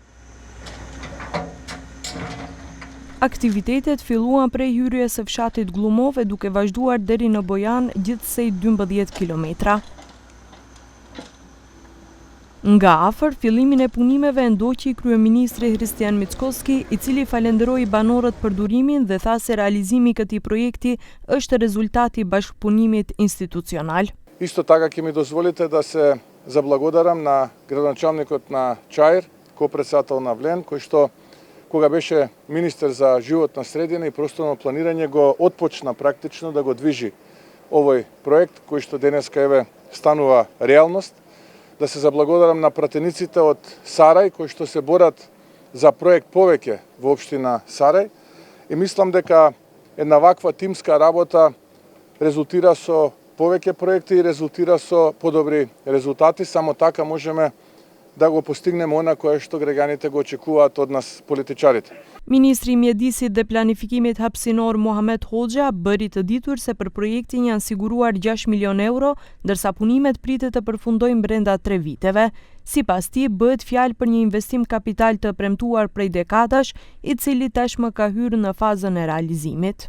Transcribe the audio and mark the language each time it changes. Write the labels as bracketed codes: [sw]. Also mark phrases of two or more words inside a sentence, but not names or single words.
[sq] Aktivitetet filluan prej hyrjes së fshatit Glumov e duke vazhduar deri në Bojan, gjithsej 12 kilometra. Nga afër, fillimin e punimeve ndoqi kryeministri Hristijan Mickoski, i cili falenderoi banorët për durimin dhe tha se realizimi i këtij projekti është rezultati i bashkëpunimit institucional. [mk] Isto така ќе ми дозволите да се заблагодарам на градоначалникот на Чаир, ко-председател на Влен, кој што кога беше министер за животна средина и просторно планирање го отпочна практично да го движи овој проект кој што денеска еве станува реалност. Да се заблагодарам на пратениците од Сарај кои што се борат за проект повеќе во општина Сарај и мислам дека една ваква тимска работа резултира со повеќе проекти и резултира со подобри резултати. Само така можеме да го постигнеме она кое што граѓаните го очекуваат од нас политичарите. [sq] Ministri i Mjedisit dhe Planifikimit Hapësinor Muhamet Hoxha bëri të ditur se për projektin janë siguruar 6 milion euro, ndërsa punimet pritet të përfundojnë brenda 3 viteve. Sipas tij, bëhet fjalë për një investim kapital të premtuar prej dekadash, i cili tashmë ka hyrë në fazën e realizimit.